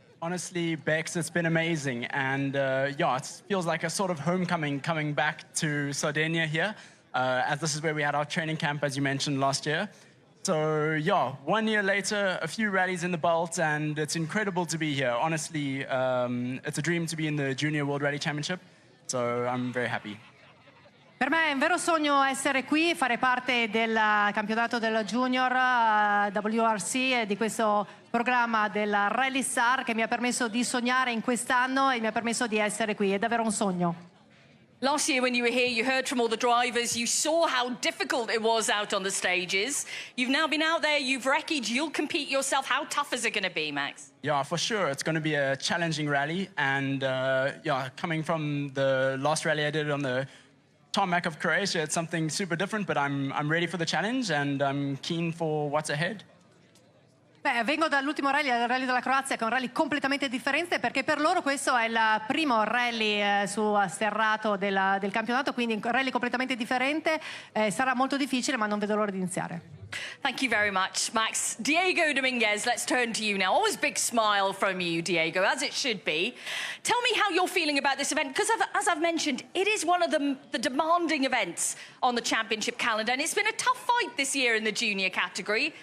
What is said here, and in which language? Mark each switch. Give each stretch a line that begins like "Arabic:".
English: Honestly, Bex, it's been amazing. And yeah, it feels like a sort of homecoming coming back to Sardinia here, as this is where we had our training camp, as you mentioned, last year. So yeah, 1 year later, a few rallies in the belt, and it's incredible to be here. Honestly, it's a dream to be in the Junior World Rally Championship, so I'm very happy.
Italian: Per me è un vero sogno essere qui, fare parte del campionato del Junior WRC e di questo programma della Rally Star che mi ha permesso di sognare in quest'anno e mi ha permesso di essere qui. È davvero un sogno.
English: Last year when you were here, you heard from all the drivers, you saw how difficult it was out on the stages. You've now been out there, you've wrecked, you'll compete yourself. How tough is it going to be, Max? Yeah, for sure. It's going to be a challenging rally. And yeah, coming from the last rally I did on the tarmac of Croatia, it's something super different, but I'm ready for the challenge and I'm keen for what's ahead.
Italian: Beh, vengo dall'ultimo rally, il rally della Croazia, che è un rally completamente differente perché per loro questo è il primo rally su sterrato del campionato, quindi un rally completamente differente, sarà molto difficile ma non vedo l'ora di iniziare.
English: Thank you very much, Max. Diego Dominguez, let's turn to you now. Always big smile from you, Diego, as it should be. Tell me how you're feeling about this event, because as I've mentioned, it is one of the demanding events on the championship calendar, and it's been a tough fight this year in the junior category.